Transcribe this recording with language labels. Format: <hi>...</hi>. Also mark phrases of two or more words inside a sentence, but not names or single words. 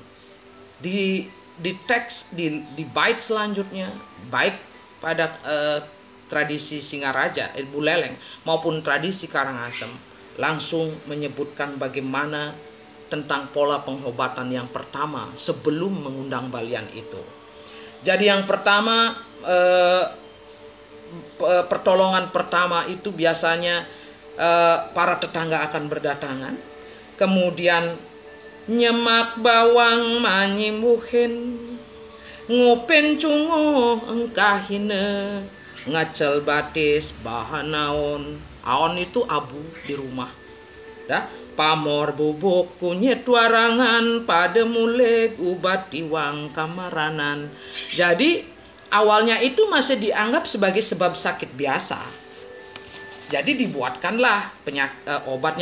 <id>Di teks di bait selanjutnya, baik pada tradisi Singaraja, Buleleng maupun tradisi Karangasem, langsung menyebutkan bagaimana tentang pola pengobatan yang pertama sebelum mengundang balian itu. Jadi yang pertama, pertolongan pertama itu biasanya para tetangga akan berdatangan, kemudian</id> <ban>nyemak bawang manyimuhin, ngopen cungo engkahine, ngacel batis bahan naon.</ban> <id>Aon itu abu di rumah.</id> <ban>Pamor bubuk kunyit warangan, pada muleg ubat tiwang kamaranan.</ban> <id>Jadi awalnya itu masih dianggap sebagai sebab sakit biasa. Jadi dibuatkanlah obatnya ini.</id>